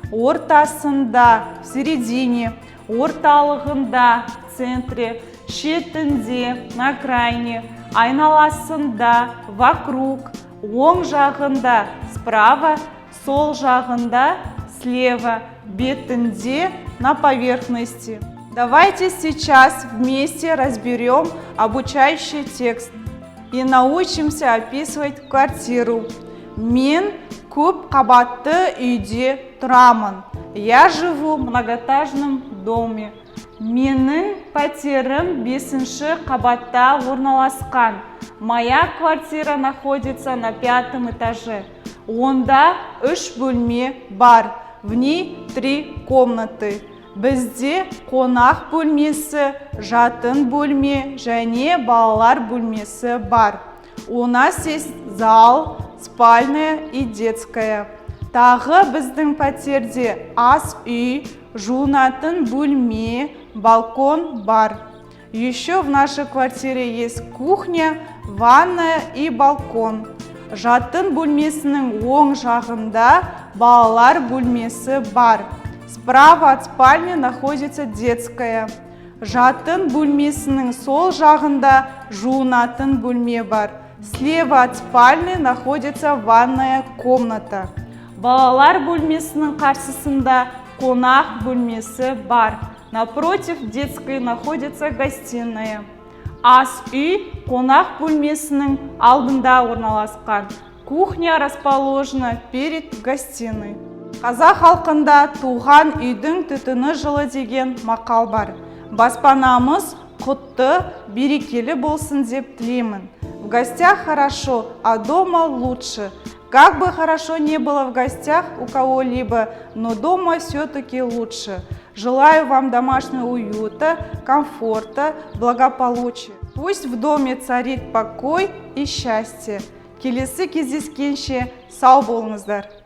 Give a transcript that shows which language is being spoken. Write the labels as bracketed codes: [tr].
[kk] Ортасында, [ru] в середине, [kk] орталығында, [ru] в центре, [kk] шетінде, [ru] на крайне, [kk] айналасында, [ru] вокруг, [kk] оң жағында, [ru] справа, [kk] сол жағында, [ru] слева, [kk] бетінде, [ru] на поверхности. Давайте сейчас вместе разберем обучающий текст и научимся описывать квартиру. [kk] Мен көп қабатты үйде тұрамын. [ru] Я живу в многоэтажном доме. [kk] Менің пәтерім 5-ші қабатта орналасқан. [ru] Моя квартира находится на 5-м этаже. [kk] Онда 3 бөлме бар. [ru] В ней 3 комнаты. [kk] Бізде қонақ бөлмесі, жатын бөлме және балалар бөлмесі бар. [ru] У нас есть зал, спальная и детская. [kk] Тағы біздің пәтерде ас үй, жуынатын бөлме, балкон бар. [ru] Еще в нашей квартире есть кухня, ванная и балкон. [kk] Жатын бөлмесінің оң жағында балалар бөлмесі бар. [ru] Справа от спальни находится детская. [kk] Жатын бөлмесінің сол жағында жуынатын бөлме бар. [ru] Слева от спальни находится ванная комната. [kk] Балалар бөлмесінің қарсысында қонақ бөлмесі бар. [ru] Напротив детской находится гостиная. [kk] Ас үй қонақ бөлмесінің алдында орналасқан. [ru] Кухня расположена перед гостиной. [kk] Қазақ халқында туған үйдің түтіні жылы деген мақал бар. Баспанамыз құтты, берекелі болсын деп тілеймін. [ru] В гостях хорошо, а дома лучше. Как бы хорошо не было в гостях у кого-либо, но дома все-таки лучше. Желаю вам домашнего уюта, комфорта, благополучия. Пусть в доме царит покой и счастье. [kk] Келесі кездескенше сау болыңыздар.